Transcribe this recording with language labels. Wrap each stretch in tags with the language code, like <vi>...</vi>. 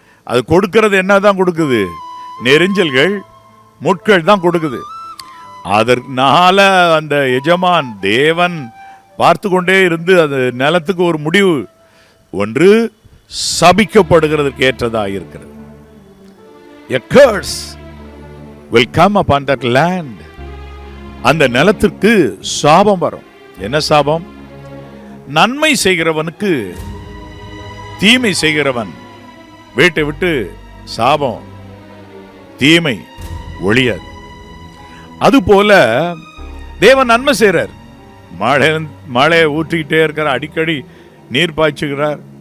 <ta>அது கொடுக்கறது என்ன தான் கொடுக்குது? நெரிஞ்சல்கள், முட்கள் தான் கொடுக்குது. அதனால அந்த எஜமான் தேவன் பார்த்து கொண்டே இருந்து அந்த நிலத்துக்கு ஒரு முடிவு, ஒன்று சபிக்கப்படுகிறதுக்கு ஏற்றதாக இருக்கிறது.</ta> <en>A curse will come upon that land.</en> <ta>அந்த நிலத்திற்கு சாபம் வரும். என்ன சாபம்? நன்மை செய்கிறவனுக்கு தீமை செய்கிறவன் வீட்டை விட்டு சாபம், தீமை ஒழியாது. அதுபோல தேவன் நன்மை செய்கிறார். மழையை ஊற்றிக்கிட்டே இருக்கிறார், அடிக்கடி நீர் பாய்ச்சுகிறார்.</ta>